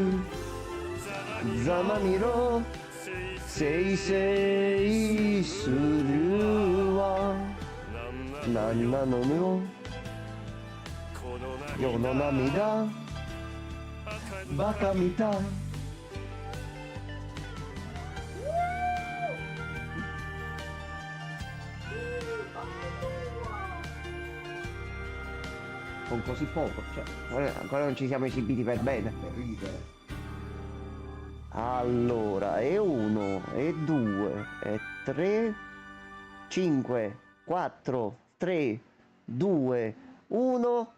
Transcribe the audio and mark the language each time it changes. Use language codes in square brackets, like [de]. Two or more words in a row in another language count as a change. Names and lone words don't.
[ja] ざまみろせいせいするわなんなのよ世の涙バカみたい。 [it] Con così poco, cioè, ancora non ci siamo esibiti per bene. Allora, e 1, e 2, e 3, 5, 4, 3, 2, 1.